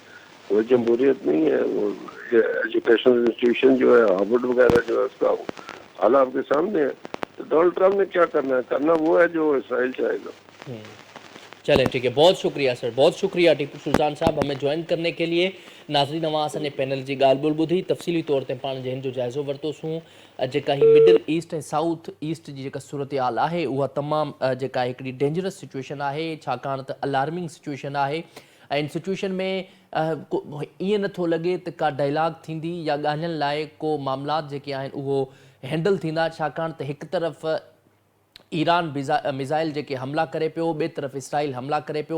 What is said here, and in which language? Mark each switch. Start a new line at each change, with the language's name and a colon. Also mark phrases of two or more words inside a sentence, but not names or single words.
Urdu: کوئی جمہوریت نہیں ہے. وہ
English: educational institution
Urdu: جو ہے ہارورڈ وغیرہ جو ہے اس کا حال آپ کے سامنے ہے. تو ڈونلڈ ٹرمپ نے کیا کرنا وہ ہے جو اسرائیل چاہے گا. چلیں ٹھیک ہے, بہت شکریہ سر, بہت شکریہ ٹیپو سلطان صاحب ہمیں جوائن کرنے کے لیے.
Sindhi: ناظرین असां ने पैनल जी ॻाल्हि ॿोल ॿुधी तफ़सीली तौर ते पाण जंहिं जो जाइज़ो वरितोसीं. जेका ही मिडल ईस्ट ऐं साउथ ईस्ट जी जेका सूरत हाल आहे उहा तमामु जेका हिकिड़ी
English: dangerous situation
Sindhi: आहे, छाकाणि त
English: alarming situation
Sindhi: आहे. ऐं इन सिचुएशन में ईअं नथो लॻे त का डायलॉग थींदी या ॻाल्हियुनि लाइ को मामलात जेके आहिनि उहो हैंडल थींदा, छाकाणि त हिकु तरफ़ ईरान मिज़ाइल जेके हमला करे पियो, ॿिए तरफ़ इसराइल हमला करे पियो.